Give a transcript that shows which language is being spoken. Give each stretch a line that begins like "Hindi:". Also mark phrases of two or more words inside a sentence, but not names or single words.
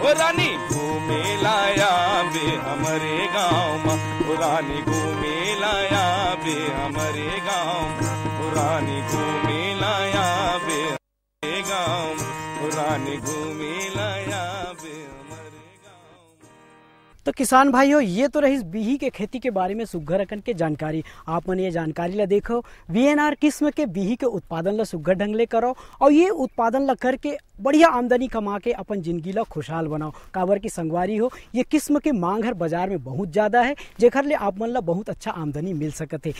Chhattisgarhi: ओ रानी घूमे लाया बे हमारे गाँव में, ओ रानी घूमे लाया बे हमारे गाँव। ओ रानी घूमे लाया बे हमारे गाँव, ओ रानी घूमे लाया बे हमारे गाँव। तो किसान भाइयों, ये तो रही बिही के खेती के बारे में सुघर अकन के जानकारी। आप मन ये जानकारी ला देखो, VNR किस्म के बिही के उत्पादन ला सुघर ढंग ले करो और ये उत्पादन ला करके बढ़िया आमदनी कमा के अपन जिंदगी ला खुशहाल बनाओ। काबर की संगवारी हो, ये किस्म के मांग हर बाजार में बहुत ज्यादा है, जेकर ले आप मन ला बहुत अच्छा आमदनी मिल सकत है।